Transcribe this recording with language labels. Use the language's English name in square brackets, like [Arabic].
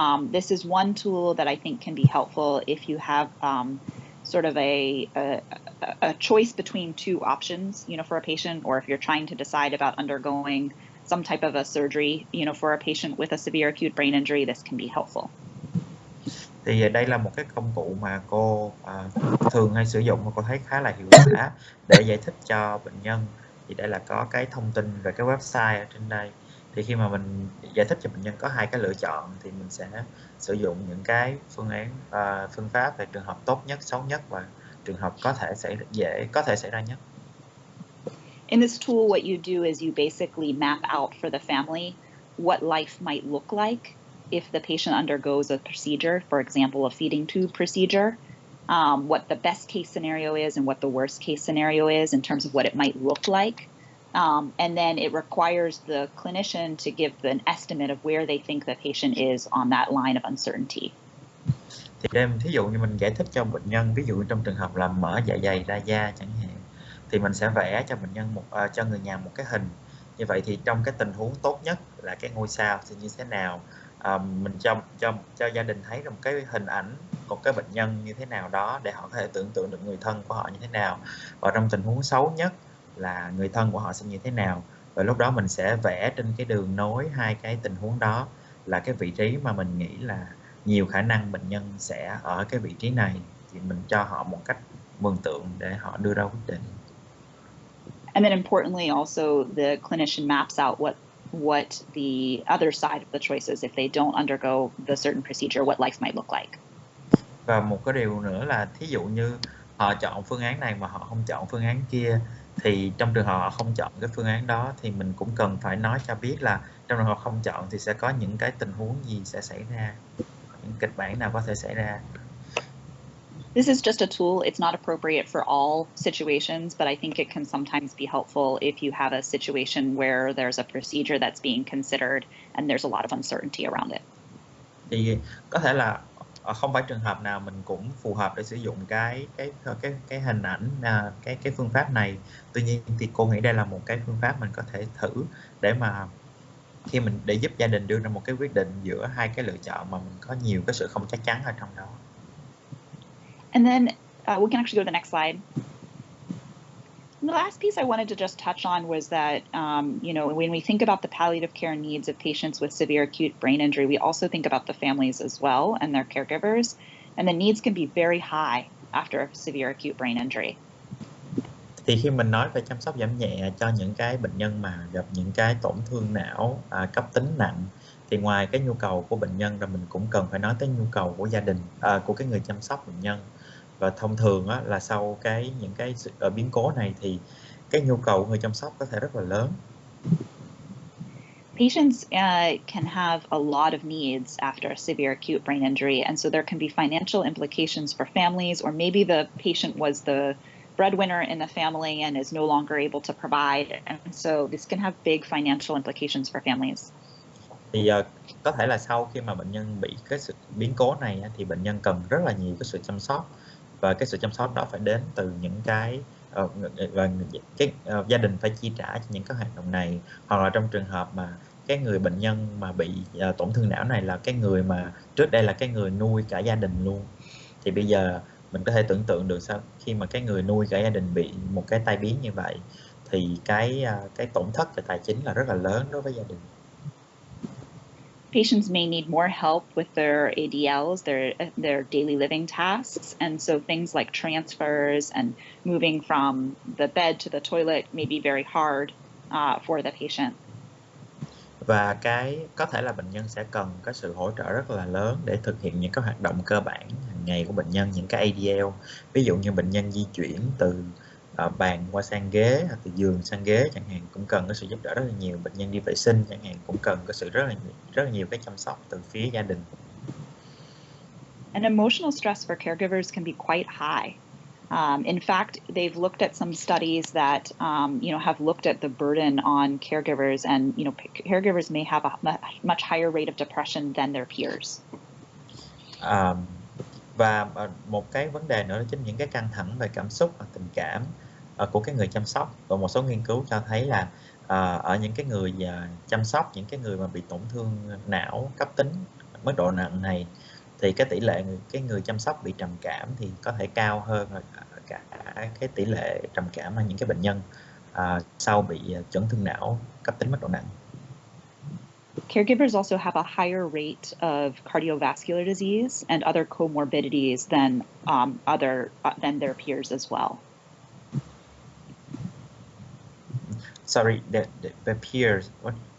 [English] This is one tool that I think can be helpful if you have sort of a choice between two options, for a patient, or if you're trying to decide about undergoing some type of a surgery, for a patient with a severe acute brain injury, this can be helpful. [Vietnamese] Thì đây là một cái công cụ mà cô thường hay sử dụng và cô thấy khá là hiệu quả để giải thích cho bệnh nhân. Thì đây là có cái thông tin về cái website ở trên đây. Thì khi mà mình giải thích cho bệnh nhân có hai cái lựa chọn thì mình sẽ sử dụng những cái phương pháp về trường hợp tốt nhất, xấu nhất và trường hợp có thể xảy ra nhất. [English] In this tool, what you do is you basically map out for the family what life might look like if the patient undergoes a procedure, for example, a feeding tube procedure, what the best case scenario is and what the worst case scenario is in terms of what it might look like. And then it requires the clinician to give an estimate of where they think the patient is on that line of uncertainty. [Vietnamese] Thì đem thí dụ như mình giải thích cho bệnh nhân, ví dụ trong trường hợp là mở dạ dày ra da chẳng hạn, thì mình sẽ vẽ cho bệnh nhân cho người nhà một cái hình. Như vậy thì trong cái tình huống tốt nhất là cái ngôi sao thì như thế nào, mình cho gia đình thấy một cái hình ảnh một cái bệnh nhân như thế nào đó để họ có thể tưởng tượng được người thân của họ như thế nào, và trong tình huống xấu nhất là người thân của họ sẽ như thế nào. Và lúc đó mình sẽ vẽ trên cái đường nối hai cái tình huống đó là cái vị trí mà mình nghĩ là nhiều khả năng bệnh nhân sẽ ở cái vị trí này, thì mình cho họ một cách mường tượng để họ đưa ra quyết định. [English] And then importantly, also the clinician maps out what the other side of the choice is if they don't undergo the certain procedure, what life might look like. [Vietnamese] Và một cái điều nữa là thí dụ như họ chọn phương án này mà họ không chọn phương án kia, thì trong trường hợp họ không chọn cái phương án đó thì mình cũng cần phải nói cho biết là trong trường hợp không chọn thì sẽ có những cái tình huống gì sẽ xảy ra, những kịch bản nào có thể xảy ra. [English] This is just a tool. It's not appropriate for all situations, but I think it can sometimes be helpful if you have a situation where there's a procedure that's being considered and there's a lot of uncertainty around it. [Vietnamese] Thì có thể là không phải trường hợp nào mình cũng phù hợp để sử dụng cái hình ảnh, cái phương pháp này. Tuy nhiên thì cô nghĩ đây là một cái phương pháp mình có thể thử để mà để giúp gia đình đưa ra một cái quyết định giữa hai cái lựa chọn mà mình có nhiều cái sự không chắc chắn ở trong đó. [English] And then we can actually go to the next slide. And the last piece I wanted to just touch on was that, when we think about the palliative care needs of patients with severe acute brain injury, we also think about the families as well and their caregivers. And the needs can be very high after severe acute brain injury. [Vietnamese] Thì khi mình nói về chăm sóc giảm nhẹ cho những cái bệnh nhân mà gặp những cái tổn thương não cấp tính nặng, thì ngoài cái nhu cầu của bệnh nhân, rồi mình cũng cần phải nói tới nhu cầu của gia đình, của cái người chăm sóc bệnh nhân. Và thông thường là sau những cái biến cố này thì cái nhu cầu của người chăm sóc có thể rất là lớn. [English] Patients can have a lot of needs after a severe acute brain injury, and so there can be financial implications for families, or maybe the patient was the breadwinner in the family and is no longer able to provide, and so this can have big financial implications for families. [Vietnamese] Thì có thể là sau khi mà bệnh nhân bị cái sự biến cố này thì bệnh nhân cần rất là nhiều cái sự chăm sóc, và cái sự chăm sóc đó phải đến từ những cái và gia đình phải chi trả cho những cái hoạt động này, hoặc là trong trường hợp mà cái người bệnh nhân mà bị tổn thương não này là cái người mà trước đây là cái người nuôi cả gia đình luôn, thì bây giờ mình có thể tưởng tượng được sao khi mà cái người nuôi cả gia đình bị một cái tai biến như vậy thì cái tổn thất về tài chính là rất là lớn đối với gia đình. [English] Patients may need more help with their ADLs, their daily living tasks, and so things like transfers and moving from the bed to the toilet may be very hard for the patient. [Vietnamese] Và có thể là bệnh nhân sẽ cần có sự hỗ trợ rất là lớn để thực hiện những cái hoạt động cơ bản hàng ngày của bệnh nhân, những cái ADL. Ví dụ như bệnh nhân di chuyển từ bàn qua sang ghế, hoặc từ giường sang ghế chẳng hạn, cũng cần có sự giúp đỡ rất là nhiều. Bệnh nhân đi vệ sinh chẳng hạn cũng cần có sự rất là nhiều cái chăm sóc từ phía gia đình. [English] And emotional stress for caregivers can be quite high. In fact, they've looked at some studies that have looked at the burden on caregivers, and caregivers may have a much higher rate of depression than their peers. [Vietnamese] Và một cái vấn đề nữa là chính những cái căng thẳng về cảm xúc và tình cảm của cái người chăm sóc. Và một số nghiên cứu cho thấy là ở những cái người chăm sóc những cái người mà bị tổn thương não cấp tính mức độ nặng này, thì cái tỷ lệ cái người chăm sóc bị trầm cảm thì có thể cao hơn cả cái tỷ lệ trầm cảm ở những cái bệnh nhân sau bị chấn thương não cấp tính mức độ nặng. [English] Caregivers also have a higher rate of cardiovascular disease and other comorbidities than than their peers as well. Sorry, the peers. What?